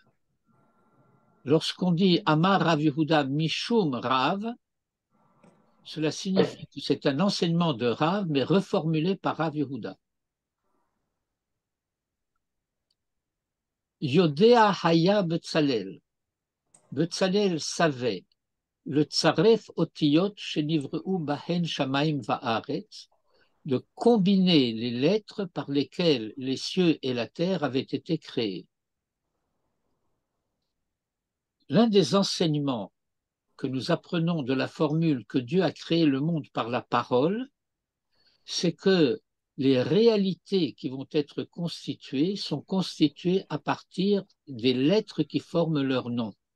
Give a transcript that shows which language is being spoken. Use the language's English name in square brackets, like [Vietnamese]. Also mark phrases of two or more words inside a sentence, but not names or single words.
[French] Lorsqu'on dit [Hebrew] אמר רב יהודה משום רב, [French] cela signifie que c'est un enseignement de Rav, mais reformulé par Rav Yehuda. [Hebrew] יודע היה בצלאל. Betzalel [French] savait le [Hebrew] צרף אותיות שנבראו בהן שמים וארץ, [French] de combiner les lettres par lesquelles les cieux et la terre avaient été créés. L'un des enseignements que nous apprenons de la formule que Dieu a créé le monde par la parole, c'est que les réalités qui vont être constituées sont constituées à partir des lettres qui forment leur nom.